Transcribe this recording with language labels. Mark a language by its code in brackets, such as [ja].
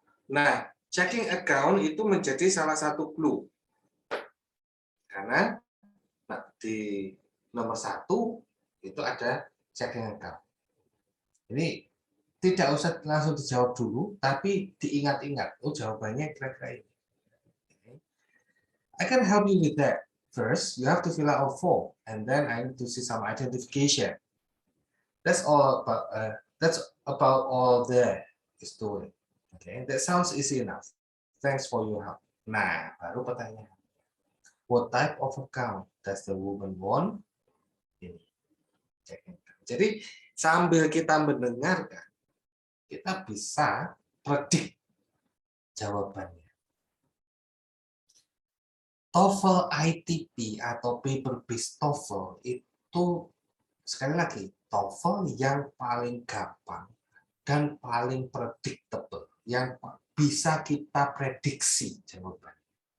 [id] Nah, checking account itu menjadi salah satu clue. Karena di nomor 1 itu ada checking account. Ini tidak usah langsung dijawab dulu, tapi diingat-ingat. Oh, jawabannya kira-kira ini. [en] I can help you with that. First, you have to fill out a form, and then I need to see some identification. That's all about. That's about all there is to it. Okay, that sounds easy enough. Thanks for your help. [id] Nah, baru pertanyaan. [en] What type of account does the woman want? [id] Ini. Jadi sambil kita mendengarkan, kita bisa predik jawabannya. TOEFL ITP atau paper-based TOEFL itu sekali lagi TOEFL yang paling gampang dan paling predictable, yang bisa kita prediksi jawabannya.